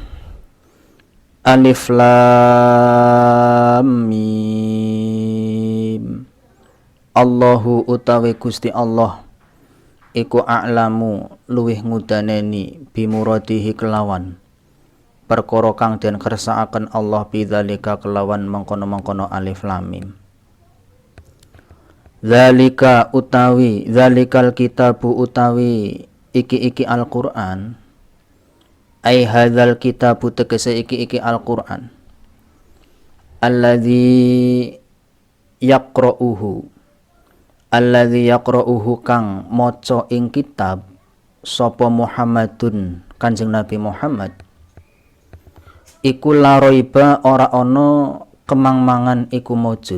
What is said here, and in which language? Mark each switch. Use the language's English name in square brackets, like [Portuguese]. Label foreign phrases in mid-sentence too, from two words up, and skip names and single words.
[Arabic] Alif Lam Mim. [Javanese] Allahu utawi Gusti Allah iku a'lamu luwih ngudaneni bimuradihi kelawan perkara kang den kersakaken Allah bidzalika kelawan mengkono-mengkono [Arabic] alif lam mim. [Javanese] Zalika utawi [Arabic] zalikal kitabu [Javanese] utawi iki Al-Qur'an. [Arabic] Ai hadzal kitabu [Javanese] tegese iki Al-Qur'an. [Arabic] Alladzi yaqra'uhu [Javanese] kang maca ing kitab sapa Muhammadun Kanjeng Nabi Muhammad iku [Arabic] la raiba [Javanese] ora ana kemangmangan iku maujud.